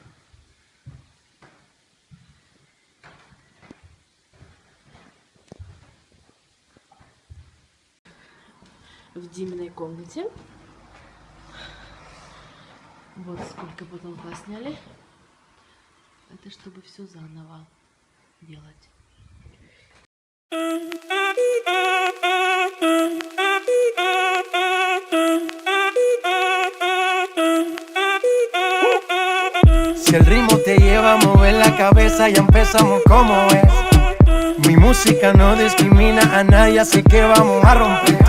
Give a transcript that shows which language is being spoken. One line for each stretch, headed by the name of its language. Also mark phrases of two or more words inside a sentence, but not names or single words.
Russian: В Диминой комнате. Вот сколько потолка сняли. Это чтобы все заново делать.
Spanish: Si el ritmo te lleva a mover la cabeza, ya empezamos como es. Mi música no discrimina a nadie, así que vamos a romper.